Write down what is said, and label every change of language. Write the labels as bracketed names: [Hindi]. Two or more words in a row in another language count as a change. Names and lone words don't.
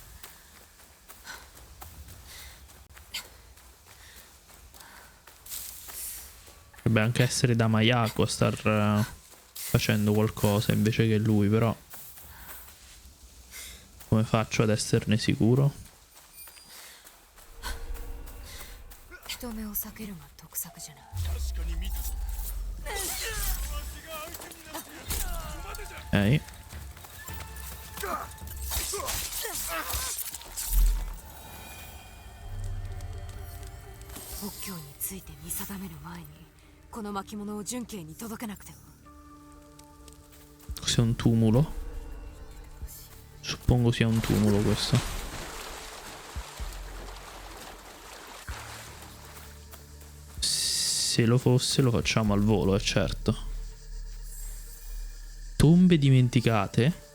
[Italian] Potrebbe anche essere da Mayako a star facendo qualcosa invece che lui, però come faccio ad esserne sicuro? [Japanese] 人目を避けるが得策じゃな。 [Italian] Ok. [Japanese] 北境について見定める前にこの巻物を準慶に届けなくては。 [Italian] Cos'è un tumulo? Suppongo sia un tumulo questo. Se lo fosse lo facciamo al volo, certo. Tombe dimenticate.